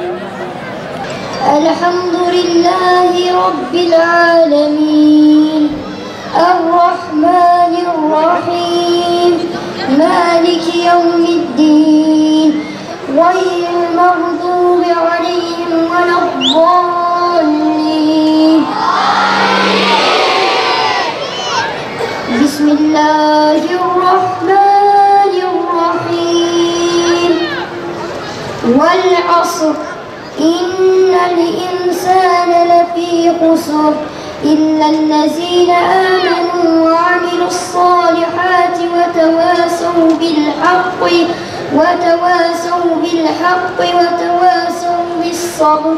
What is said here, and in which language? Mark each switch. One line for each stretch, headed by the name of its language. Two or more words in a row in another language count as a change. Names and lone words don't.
Arabic: الحمد لله رب العالمين الرحمن الرحيم مالك يوم الدين غير المغضوب عليهم ولا الضالين. Bismillahirrahmanirrahim. والعصر إن الإنسان لفي خسر. إلا الذين آمنوا وعملوا الصالحات وتواصوا بالحق وتواصوا بالصبر.